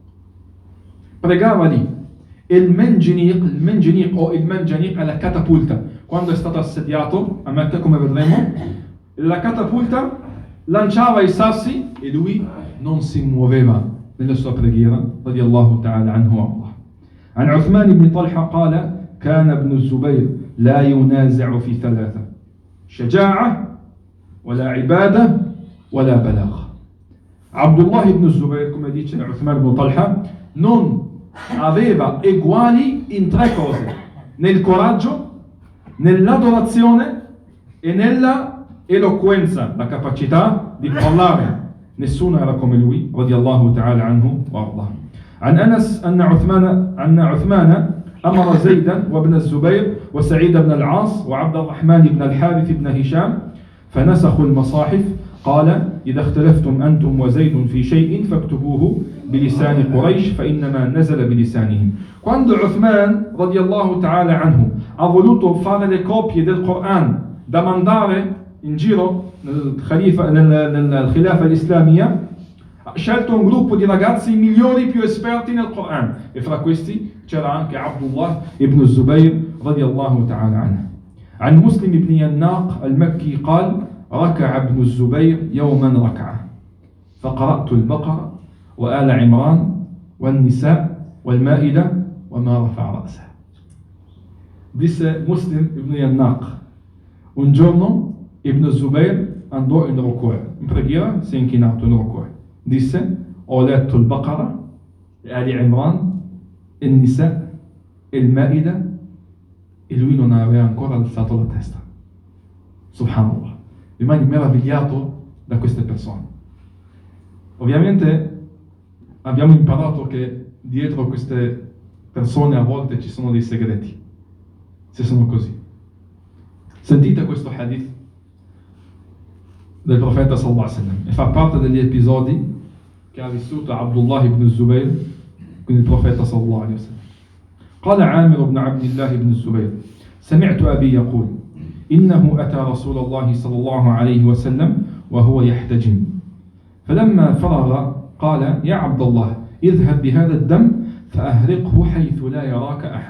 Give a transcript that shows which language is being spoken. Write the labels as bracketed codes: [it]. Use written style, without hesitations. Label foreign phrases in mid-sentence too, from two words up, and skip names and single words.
[it] Pregava lì. E il Menjaniq o il Manjaniq è la catapulta. Quando è stato assediato a Mecca, come vedremo, la catapulta lanciava i sassi e lui non si muoveva nella sua preghiera, [ar] رضي الله تعالى عنه والله. عن عثمان بن طلحة قال كان ابن الزبير لا ينازع في ثلاثة شجاعة ولا عبادة ولا بلاغ. [it] Abdullah ibn Zubayr, come dice Uthman ibn Talha, non aveva eguali in tre cose: nel coraggio, nell'adorazione e nella eloquenza, la capacità di parlare. Nessuno era come lui, [ar] رضي الله تعالى عنه وأرضاه. عن أنس أن عثمان أمر زيدا وابن الزبير وسعيد بن العاص وعبد الرحمن بن الحارث بن هشام فنسخوا المصاحف. قال إذا اختلفتم أنتم وزيد في شيء فاكتبوه بلسان قريش فإنما نزل بلسانهم. [it] Quando Uthman [ar] رضي الله تعالى عنه [it] ha voluto fare le copie del Coran da mandare in giro nel [ar] الخلافة الإسلامية, [it] ha scelto un gruppo di ragazzi migliori, più esperti nel Coran, e fra questi c'era anche Abdullah ibn Zubayr [ar] رضي الله تعالى عنه. عن مسلم بن يناق المكي قال ركع ابن الزبير يوما ركعة فقرأت البقرة وآل عمران والنساء والمائدة وما رفع رأسه. [it] Disse Muslim ibn Yannaq: un giorno Ibn Zubayr andò in ruku', in preghiera si è inchinato in ruku'. Disse: ho letto il Baqara, Ali Imran, il Nisa, il Maida, e lui non aveva ancora alzato la testa. Subhanallah. Rimani meravigliato da queste persone. Ovviamente abbiamo imparato che dietro queste persone a volte ci sono dei segreti, se sono così. Sentite questo hadith del profeta [ar] صلى الله عليه وسلم [it] e fa parte degli episodi che ha vissuto Abdullah ibn Zubayr con il profeta [ar] صلى الله عليه وسلم. قال عامر بن عبد الله بن الزبير سمعت أبي يقول إنه أتى رسول الله صلى الله عليه وسلم وهو يحتجم فلما فرغ قال يا عبد الله اذهب بهذا الدم فأهرقه حيث لا يراك أحد.